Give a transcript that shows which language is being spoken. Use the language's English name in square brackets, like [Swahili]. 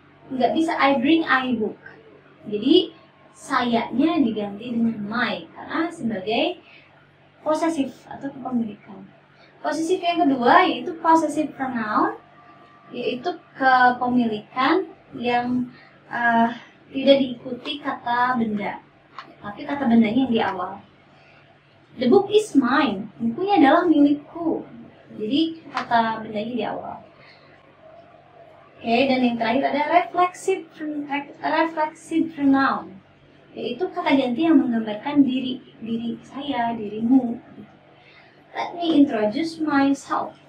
[Indonesian] Nggak bisa [English] I bring I book. [Indonesian] Jadi sayanya diganti dengan my karena sebagai possessive atau kepemilikan. Possessive yang kedua yaitu possessive pronoun, yaitu kepemilikan yang tidak diikuti kata benda, tapi kata bendanya yang di awal. [English] The book is mine. [Indonesian] Bukunya adalah milikku. Jadi kata bendanya di awal. Oke, dan yang terakhir ada reflexive pronoun, yaitu kata ganti yang menggambarkan diri saya, dirimu. [English] Let me introduce myself.